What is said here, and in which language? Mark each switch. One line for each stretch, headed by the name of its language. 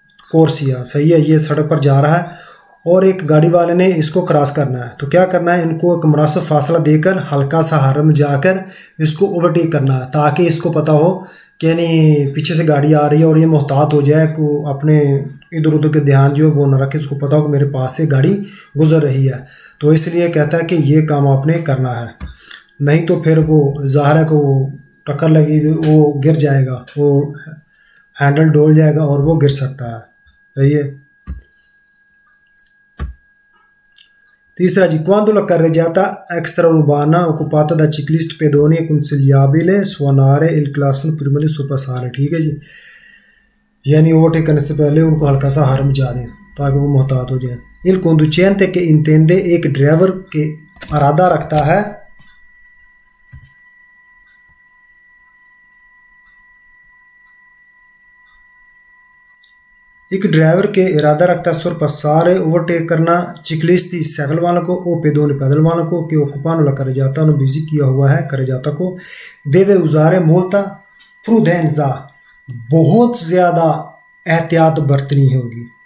Hindi: कोर्सिया, सही है। ये सड़क पर जा रहा है और एक गाड़ी वाले ने इसको क्रॉस करना है, तो क्या करना है, इनको एक मुनासिब फासला देकर हल्का सा हर में जाकर इसको ओवरटेक करना है, ताकि इसको पता हो कि नहीं पीछे से गाड़ी आ रही है और ये मोहतात हो जाए को अपने इधर उधर के ध्यान जो वो न रखे, इसको पता हो कि मेरे पास से गाड़ी गुजर रही है। तो इसलिए कहता है कि ये काम आपने करना है, नहीं तो फिर वो ज़ाहिर है को टक्कर लगी, वो गिर जाएगा, वो हैंडल डोल जाएगा और वो गिर सकता है। सही है। तीसरा जी,
Italian: quando la carreggiata extraurbana occupata da ciclisti pedoni è consigliabile suonare il clacson prima di sorpassare।
Hindi: ठीक है जी, यानी ओवरटेक करने से पहले उनको हल्का सा हार्म जा दें ताकि वो मोहतात हो जाए।
Italian: il conducente che intende,
Hindi: एक ड्राइवर के इरादा रखता है, एक ड्राइवर के इरादा रखता है
Italian: sorpassare
Hindi: ओवरटेक करना चिकलिस्ती साइकिल वालों को ओ पेदोनी पैदल वालों को कि
Italian: occupano la carreggiata
Hindi: उन्होंने बिजी किया हुआ है carreggiata को,
Italian: deve usare molta prudenza,
Hindi: बहुत ज़्यादा एहतियात बरतनी होगी।